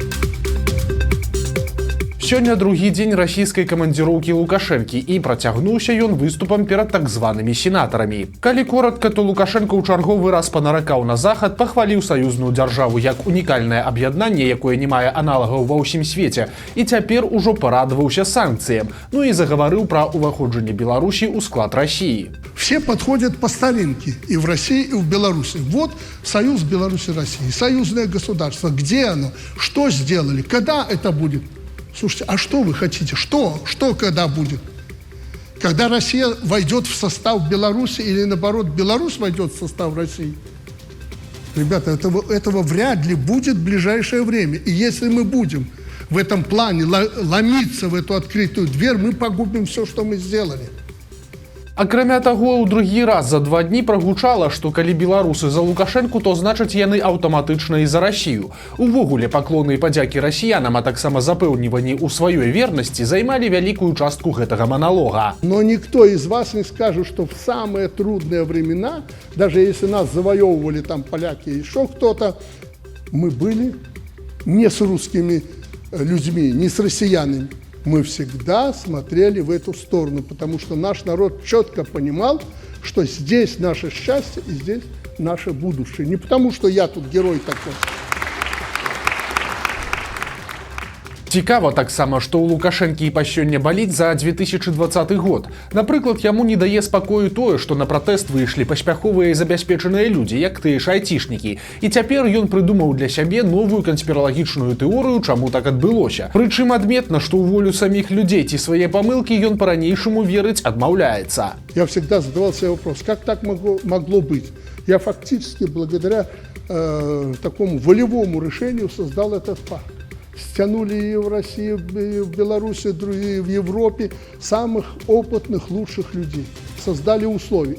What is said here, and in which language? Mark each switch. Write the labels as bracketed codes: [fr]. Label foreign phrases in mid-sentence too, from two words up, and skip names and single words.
[be] Сёння другі дзень расійскай камандзіроўкі Лукашэнкі і працягнуўся ён выступам перад так званымі сенатарамі. Калі коратка, то Лукашэнка ў чарговы раз панаракаў на захад, пахваліў саюзную дзяржаву як унікальнае аб'яднанне, якое не мае аналагаў ва ўсім свеце, і цяпер ужо парадаваўся санкцыям, ну і загаварыў пра ўваходжанне Беларусі ў склад России. [ru] Все подходят по старинке и в России, и в Беларуси. Вот союз Беларуси и России, союзное государство. Где оно? Что сделали? Когда это будет? Слушайте, а что вы хотите? Что когда будет? Когда Россия войдет в состав Беларуси или наоборот Беларусь войдет в состав России? Ребята, этого вряд ли будет в ближайшее время. И если мы будем в этом плане ломиться в эту открытую дверь, мы погубим все, что мы сделали. [be] Акрамя таго, ў другі раз за 2 дні прагучала, што калі беларусы за Лукашэнку, то значыць яны аўтаматычна і за Расію. Увогуле паклоны і падзякі расіянам, а таксама запэўніванні ў сваёй вернасці займалі вялікую частку гэтага маналога. [ru] Но никто из вас не скажет, что в самые трудные времена, даже если нас завоевывали там поляки и еще кто-то, мы были не с русскими людьми, не с россиянами. Мы всегда смотрели в эту сторону, потому что наш народ четко понимал, что здесь наше счастье и здесь наше будущее. Не потому, что я тут герой такой. [be] Цікава таксама, што ў Лукашэнкі і па сёння баліць за 2020 год. Напрыклад, яму не дае спакою тое, што на пратэст выйшлі паспяховыя і забяспечаныя людзі, як тыя ж айцішнікі. І цяпер ён прыдумаў для сябе новую канспіралагічную тэорыю, чаму так адбылося. Прычым адметна, што ў волю саміх людзей ці свае памылкі ён па-ранейшаму верыць адмаўляецца. [ru] Я всегда задавал себе вопрос, как так могло быть? Я фактически благодаря такому волевому решению создал этот факт. Стянули и в России, и в Беларуси, и в Европе самых опытных, лучших людей. Создали условия.